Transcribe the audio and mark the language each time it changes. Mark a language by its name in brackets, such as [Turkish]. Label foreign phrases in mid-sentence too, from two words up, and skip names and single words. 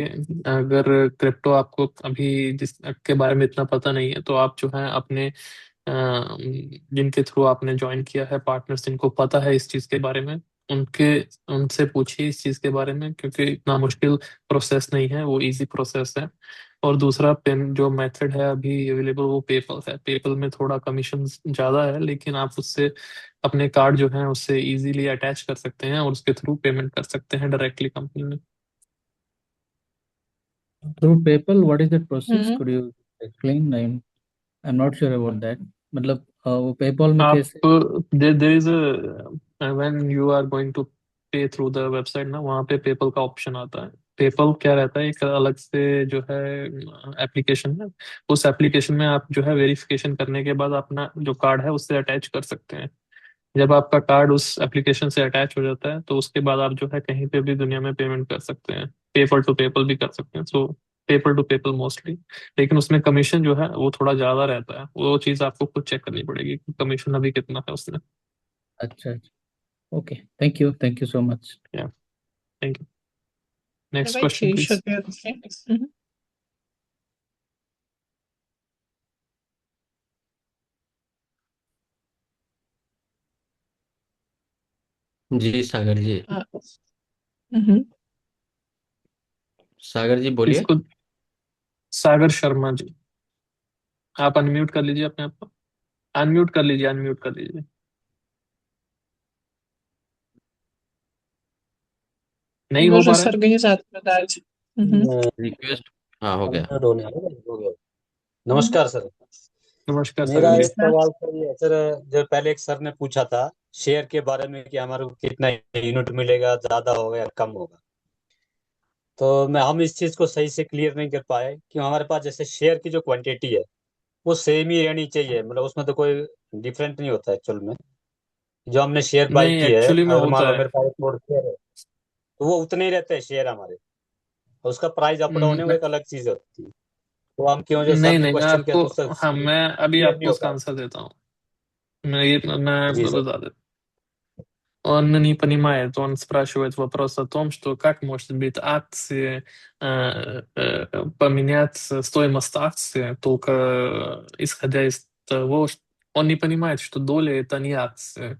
[Hindi] अगर क्रिप्टो आपको अभी जिसके बारे में इतना पता नहीं है तो आप जो है अपने जिनके थ्रू आपने ज्वाइन किया है पार्टनर्स जिनको पता है इस चीज़ के बारे में उनके उनसे पूछिए इस चीज़ के बारे में, क्योंकि इतना मुश्किल प्रोसेस नहीं है, वो [English] easy process [Hindi] है। और दूसरा पेन जो मेथड है अभी अवेलेबल वो पेपल है। पेपल में थोड़ा कमीशन ज़्यादा है, लेकिन आप उससे अपने कार्ड जो है उससे [English] easily attach [Hindi] कर सकते हैं और उसके थ्रू पेमेंट कर सकते हैं [English] directly company [Hindi] में। [English] Through PayPal, what is that process? हम्म। Could you explain? I'm not sure about that. [Hindi] मतलब वो PayPal में आप कैसे? [English] there is a when you are going to pay through the website [Hindi] ना, वहाँ पे पेपल का ऑप्शन आता है। पेपल क्या रहता है, एक अलग से जो है एप्लीकेशन है। उस एप्लीकेशन में आप जो है वेरिफिकेशन करने के बाद अपना जो कार्ड है उससे अटैच कर सकते हैं। जब आपका कार्ड उस एप्लीकेशन से अटैच हो जाता है तो उसके बाद आप जो है कहीं पे भी दुनिया में पेमेंट कर सकते हैं। पेपल टू पेपल भी कर सकते हैं, सो पेपल टू पेपल मोस्टली। लेकिन उसमें कमीशन जो है वो थोड़ा ज्यादा रहता है, वो चीज़ आपको खुद चेक करनी पड़ेगी कि कमीशन अभी कितना है उसमें। अच्छा अच्छा, [English] okay, thank you so much. yeah thank you. next [Russian] Давайте [Hindi] क्वेश्चन [Russian] еще [Hindi] प्लीज। [Russian] две ответы. Мгм. [Hindi] जी सागर जी। [Russian] А, мгм. [Hindi] सागर जी बोलिए। इसको सागर शर्मा जी, आप अनम्यूट कर लीजिए अपने आप को। अनम्यूट कर लीजिए, अनम्यूट कर लीजिए। नहीं हो [Russian] Можно [Hindi] पा [Russian] с [Hindi] रहा है। [Russian] организатором дать. Мгм. [Hindi] रिक्वेस्ट हाँ हो गया। हो गया। नमस्कार सर। नमस्कार मेरा सागर एक जी। [Russian] Да. [Hindi] सवाल सर ये है सर, जो पहले एक सर ने पूछा था शेयर के बारे में कि हमारे को कितना यूनिट मिलेगा, ज्यादा होगा या कम होगा। तो हम इस चीज को सही से क्लियर नहीं कर पाए कि हमारे पास जैसे शेयर की जो क्वांटिटी है वो सेम ही रहनी चाहिए, मतलब उसमें तो कोई डिफरेंट नहीं होता एक्चुअल में। जो हमने शेयर बाई नहीं की है, एक्चुअली में अगर मान होता लो है। मेरे पास 1 करोड़ शेयर है तो वो उतने ही रहते हैं शेयर हमारे, और उसका प्राइस [English] up down [Hindi] है वो न- एक अलग चीज होती है। तो हम क्यों, जो सर नहीं ने नहीं, मैं क्वेश्चन किया आपको, तो उससे हाँ मैं अभी क्लियर नहीं आपको हो उसका पाया। आंसर देता हूँ। मैं जी सर। [Russian] база. Он не понимает, он спрашивает вопрос о том, что как может быть акции, поменять стоимость акции, только исходя из того, что он не понимает, что доля это не акции.